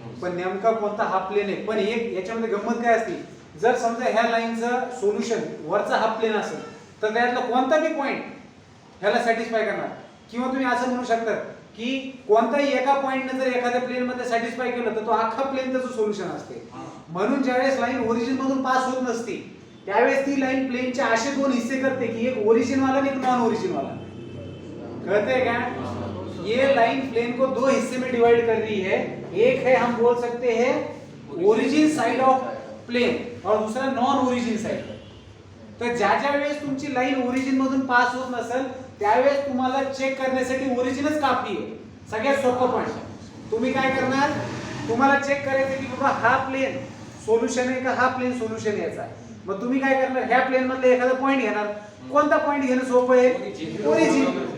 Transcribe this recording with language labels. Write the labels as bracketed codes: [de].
[mr] पण नेमका कोणता हाफ प्लेन आहे. पण एक याच्यामध्ये गंमत काय असते जर समजा ह्या लाईनचं सोल्युशन वरचा हाफ प्लेन असेल तर त्यातला कोणता बी पॉइंट ह्याला सॅटिस्फाय करणार. किंवा तुम्ही असं म्हणू शकता की कोणताही एका पॉइंटने जर एखाद्या प्लेन मध्ये सॅटिस्फाय केलं तर तो अख्खा प्लेन त्याचं सोल्युशन असते. म्हणून ज्यावेळेस लाईन ओरिजिन मधून पास होत नसते त्यावेळेस ती लाईन प्लेनचे असे दोन हिस्से करते की एक ओरिजिन वाला आणि एक नॉन ओरिजिन वाला. [hi] कहते क्या ये लाइन प्लेन को दो हिस्से में डिवाइड कर रही है. एक है हम बोल सकते हैं ओरिजिन साइड ऑफ प्लेन और दूसरा नॉन ओरिजिन साइड. [mr] तर ज्या वेळेस तुमची लाईन ओरिजिन मधून पास होत नसेल त्यावेळेस तुम्हाला चेक करण्यासाठी ओरिजिनच काफी आहे. सगळ्यात सोपं पण तुम्ही काय करणार तुम्हाला चेक करायचं की बाबा हा प्लेन सोल्युशन आहे का हा प्लेन सोल्युशन याचा. मग तुम्ही काय करणार ह्या प्लेन मधले एखादा पॉइंट घेणार. कोणता पॉइंट घेणं सोपं आहे ओरिजिन.